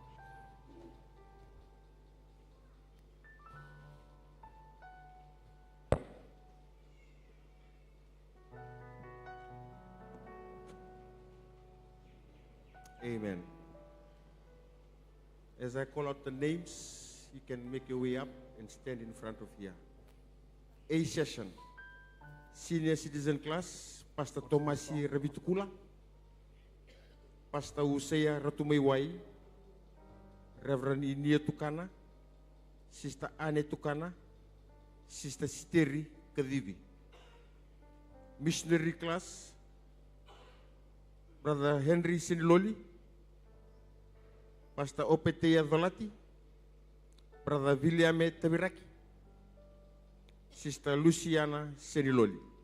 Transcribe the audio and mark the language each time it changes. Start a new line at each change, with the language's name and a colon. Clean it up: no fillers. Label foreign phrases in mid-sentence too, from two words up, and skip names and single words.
English: Amen. As I call out the names, you can make your way up and stand in front of here. A session, senior citizen class, Pastor Tomasi Rabitukula, Pastor Usea Ratumaiwai, Reverend Inia Tukana, Sister Ane Tukana, Sister Siteri Kadivi. Missionary class, Brother Henry Siniloli, Pastor Opetea Valati, Brother Williame Tabiraki, Sister Luciana Seniloli.